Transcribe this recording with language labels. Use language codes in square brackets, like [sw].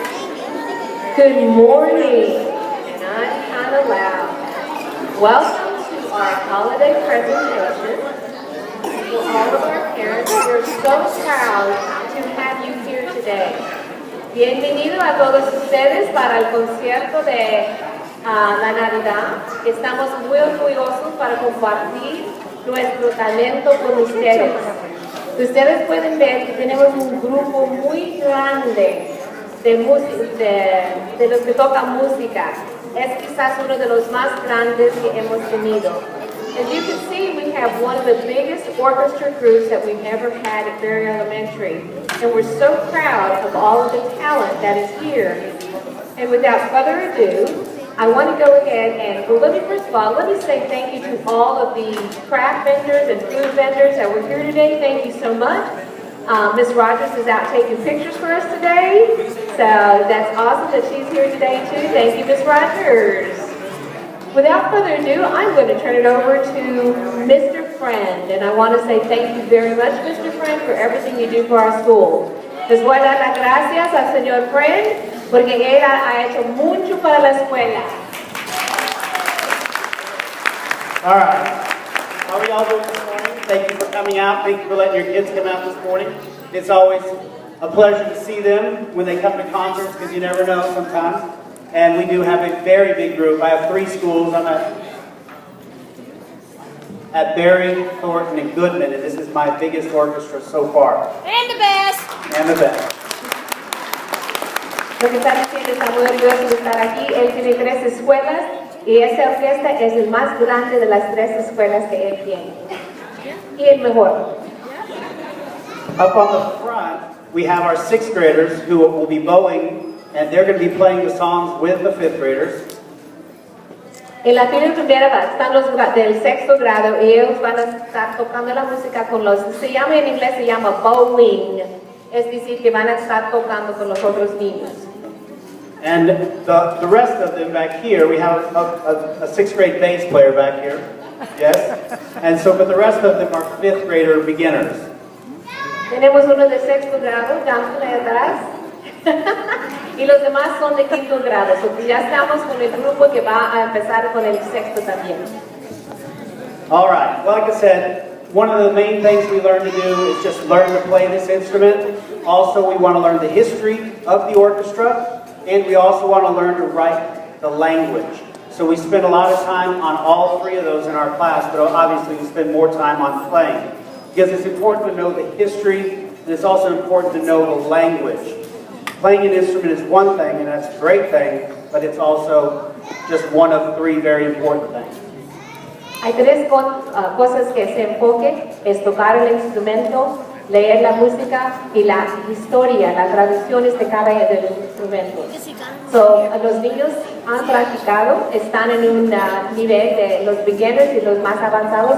[en] Good morning, and I'm kind of loud. Welcome to our holiday presentation. To all of our parents, we're so proud to have you here today. [es] Bienvenido a todos ustedes para el concierto de la Navidad. Estamos muy orgullosos para compartir nuestro talento con ustedes. Ustedes pueden ver que tenemos un grupo muy grande de los que tocan música. Es quizás uno de los más grandes que hemos tenido. [en] As you can see, we have one of the biggest orchestra groups that we've ever had at Berry Elementary. And we're so proud of all of the talent that is here. And without further ado, I want to go ahead and, well, first of all, let me say thank you to all of the craft vendors and food vendors that were here today. Thank you so much. Ms. Rogers is out taking pictures for us today, so that's awesome that she's here today too. Thank you, Ms. Rogers. Without further ado, I'm going to turn it over to Mr. Friend, and I want to say thank you very much, Mr. Friend, for everything you do for our school. [es] Les voy a dar las gracias al señor Friend porque él ha hecho mucho para la escuela. [en] All right. How are y'all doing this morning? Thank you for coming out. Thank you for letting your kids come out this morning. It's always a pleasure to see them when they come to concerts because you never know sometimes. And we do have a very big group. I have 3 schools. I'm at Berry, Thornton, and Goodman, and this is my biggest orchestra so far. And the best. And the best. [es] Lo que está diciendo, está muy orgulloso de estar aquí. Él tiene 3 escuelas y esa orquesta es el más grande de las 3 escuelas que él tiene. Y el mejor. [en] Up on the front, we have our 6th graders who will be bowing, and they're going to be playing the songs with the 5th graders. [es] En la fila primera están los del 6º grado y ellos van a estar tocando la música con los, en inglés se llama bowing, es decir, que van a estar tocando con los otros niños. [en] And the rest of them back here, we have a 6th grade bass player back here, yes? And so, but the rest of them are 5th grader beginners. [es] Tenemos uno de 6º grado, Johnson ahí atrás, y los demás son de 5º grado, so ya estamos con el grupo que va a empezar con el 6º también. [en] All right, well, like I said, one of the main things we learn to do is just learn to play this instrument. Also, we want to learn the history of the orchestra. And we also want to learn to write the language. So we spend a lot of time on all 3 of those in our class, but obviously we spend more time on playing. Because it's important to know the history, and it's also important to know the language. Playing an instrument is one thing, and that's a great thing, but it's also just one of 3 very important things. [es] Hay 3 cosas que se enfoque, es tocar el instrumento, leer la música y la historia, las tradiciones de cada uno de los instrumentos. Los niños han practicado, están en un nivel de los beginners y los más avanzados.